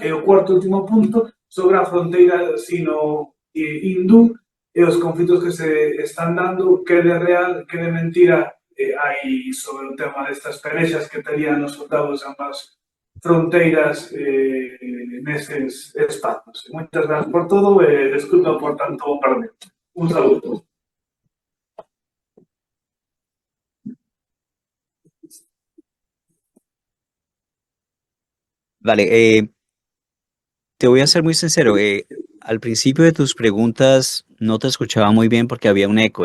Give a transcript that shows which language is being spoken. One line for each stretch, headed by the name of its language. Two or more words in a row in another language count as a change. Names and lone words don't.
Galician: E o cuarto último punto sobre a fronteira sino-hindú e os conflitos que se están dando, que de real, que de mentira hai sobre o tema destas pelexas que terían os soldados de ambas fronteiras neses espazos. Moitas gracias por todo e desculpa por tanto bombardeo. Un saludo.
Spanish: Vale, te voy a ser muy sincero. Al principio de tus preguntas no te escuchaba muy bien porque había un eco.